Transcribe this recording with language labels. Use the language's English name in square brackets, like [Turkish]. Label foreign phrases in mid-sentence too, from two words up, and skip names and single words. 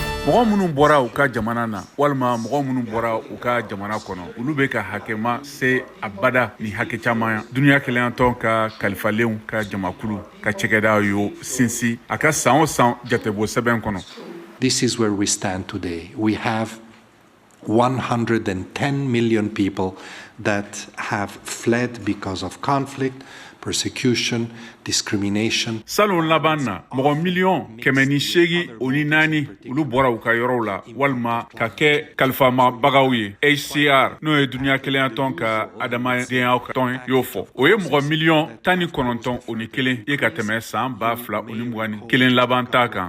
[Bambara] mɔgɔ minnu bɔra u ka jamana na walima mɔgɔ minnu bɔra u ka jamana kɔnɔ olu bɛ ka hakɛma se abada ni hakɛ caman dunuya keleyantɔn ka kalifalenw ka jamakulu ka cɛkɛda yo sinsi a ka san o san jatebɔ sɛbɛn kɔnɔ. [English] This is where we stand today. We have 110 million people that have fled because of conflict, persecution, discrimination. [Bambara] Salon laban na mɔgɔ miliyɔn kɛmɛ ni seegin o ni naani olu bɔra u ka yɔrɔw la walima ka kɛ kalifamabagaw ye. HCR n'o ye dunuya keleyantɔn ka adamadenya tɔn y'o fɔ. O ye mɔgɔ miliyɔn 19 o ni kelen ye ka tɛmɛ san 2021 laban ta kan.